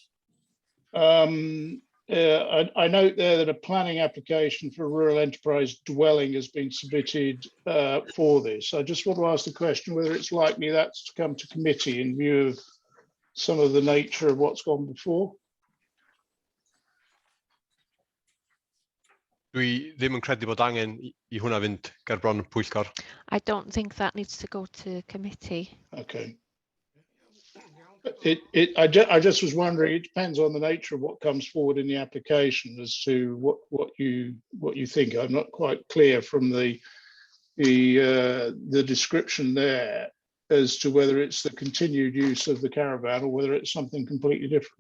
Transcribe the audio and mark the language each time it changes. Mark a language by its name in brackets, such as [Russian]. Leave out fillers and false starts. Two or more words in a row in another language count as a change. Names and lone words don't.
[English] I note there that a planning application for a rural enterprise dwelling has been submitted for this. I just want to ask the question whether it's likely that's to come to committee in view of some of the nature of what's gone before. [Welsh] Dwi ddim yn credu bod angen I hwnna fynd ger bron y pwyllgor. [English] I don't think that needs to go to committee. Okay. I just was wondering, it depends on the nature of what comes forward in the application as to what you think. I'm not quite clear from the description there as to whether it's the continued use of the caravan or whether it's something completely different.